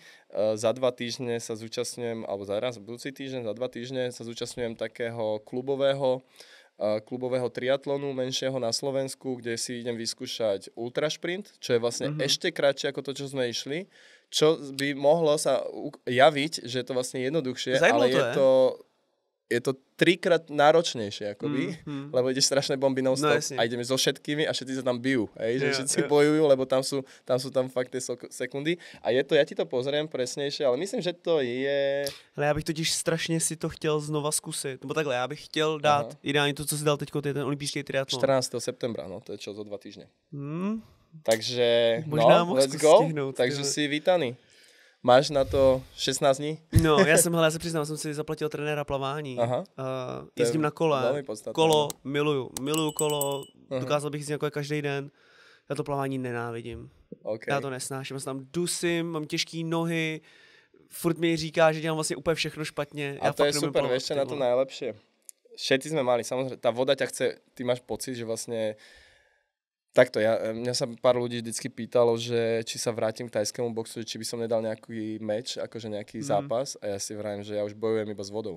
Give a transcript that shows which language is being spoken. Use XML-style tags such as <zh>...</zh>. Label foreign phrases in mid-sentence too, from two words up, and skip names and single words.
<sk>Za 2 týždne sa zúčastňujem, alebo budúci týždeň, za 2 týždne sa zúčastňujem takého klubového triatlonu menšieho na Slovensku, kde si idem vyskúšať ultrašprint, čo je vlastne ešte kratšie ako to, čo sme išli, čo by mohlo sa javiť, že je to vlastne jednoduchšie, ale je to 3-krát náročnejšie, akoby, lebo ideš strašné bomby non-stop a ideme so všetkými a všetci sa tam bijú, že všetci bojujú, lebo tam sú fakt tie sekundy a ja ti to pozriem presnejšie, ale myslím, že to je...</sk> <cs>Ale já bych totiž strašně si to chtěl znova zkusit, nebo takhle, já bych chtěl dát ideálně to, co si dal teďko, ten olympijský triatlon.</cs> <sk>14. septembra, no, to je čo, za 2 týždne. Takže,</sk> <cs>možná</cs> <en>let's go,</en> <cs>stihnout,</cs> <sk>takže si vítaný. Máš na to 16 dní?</sk> <cs>No, já se přiznám, jsem si zaplatil trenéra plavání. Jezdím na kole. Kolo miluju kolo, dokázal bych jezdit jako každý den. Já to plavání nenávidím. Okay. Já to nesnáším, já se tam dusím, mám těžké nohy, furt mi říká, že dělám vlastně úplně všechno špatně.</cs> <sk>A to je super, vieš, čo na to najlepšie? všetci sme mali, samozrejme, tá voda ťa chce, ty máš pocit, že vlastne takto, mňa sa pár ľudí vždycky pýtalo, že či sa vrátim k tajskému boxu, či by som nedal nejaký meč, akože nejaký zápas a ja si vravím, že ja už bojujem iba s vodou.</sk>